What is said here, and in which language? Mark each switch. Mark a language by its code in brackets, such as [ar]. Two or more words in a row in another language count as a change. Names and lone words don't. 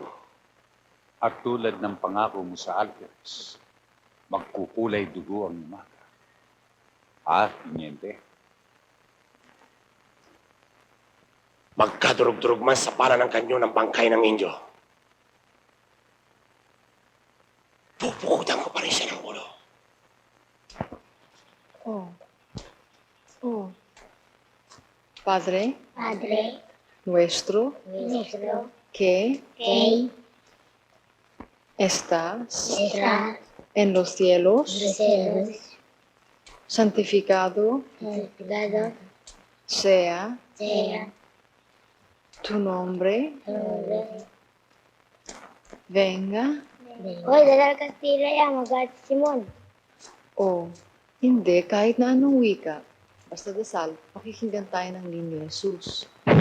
[tl] At tulad ng pangako mo sa Alvarez, magkukulay dugo ang umaga. Teniente? Magkadurog-durog man sa pala ng kanyon ang bangkay ng Indio. Pupukutan ko pa rin siya ng ulo. [es] Padre nuestro que estás en los cielos, santificado sea tu nombre, venga. [tl] Hoy, Dadal Castilla yan, mag-art si Simon. Hindi, kahit na anong wika. Basta dasal, pakikinggan tayo ng Niño Jesus.